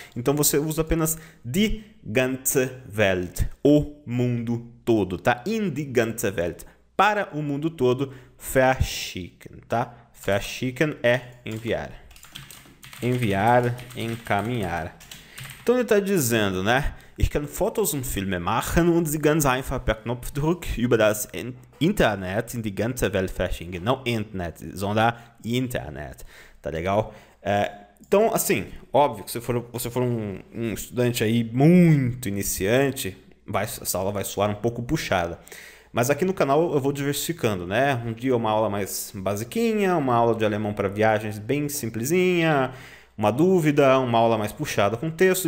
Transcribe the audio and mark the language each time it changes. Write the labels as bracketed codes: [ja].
[pt] Então você usa apenas [de] die ganze Welt, [pt] o mundo todo, tá? [de] In die ganze Welt, [pt] para o mundo todo, verschicken, tá? Verschicken é enviar. Enviar, encaminhar. Então ele está dizendo, né? [de] Ich kann Fotos und Filme machen und sie ganz einfach per Knopfdruck über das Internet in die ganze Welt verschicken. [pt] Não Internet, sondern Internet. Tá legal? Então, assim, óbvio que se você for um estudante aí muito iniciante, essa aula vai soar um pouco puxada. Mas aqui no canal eu vou diversificando, né? Um dia uma aula mais basiquinha, uma aula de alemão para viagens bem simplesinha, uma dúvida, uma aula mais puxada com texto.